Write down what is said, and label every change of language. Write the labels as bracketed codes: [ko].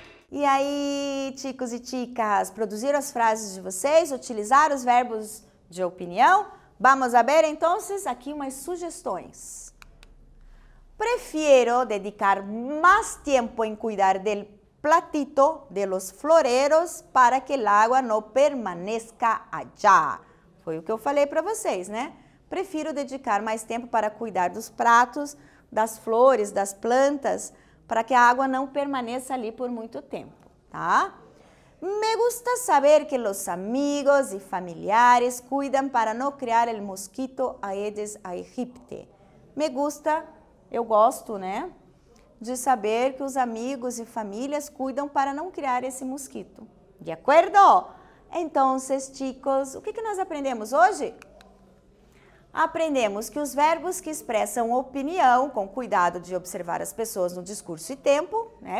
[pt] E aí, chicos e chicas, produziram as frases de vocês, utilizaram os verbos de opinião? [es] Vamos a ver, [pt] então, aqui umas sugestões. [es] Prefiero dedicar más tiempo en cuidar del platito de los floreros para que el agua no permanezca allá. [pt] Foi o que eu falei para vocês, né? Prefiro dedicar mais tempo para cuidar dos pratos, das flores, das plantas, para que a água não permaneça ali por muito tempo, tá? [es] Me gusta saber que los amigos y familiares cuidan para no criar el mosquito Aedes aegypti. Me gusta, [pt] eu gosto, né? De saber que os amigos e famílias cuidam para não criar esse mosquito. De acordo? Então, chicos, o que nós aprendemos hoje? Aprendemos que os verbos que expressam opinião, com cuidado de observar as pessoas no discurso e tempo, né?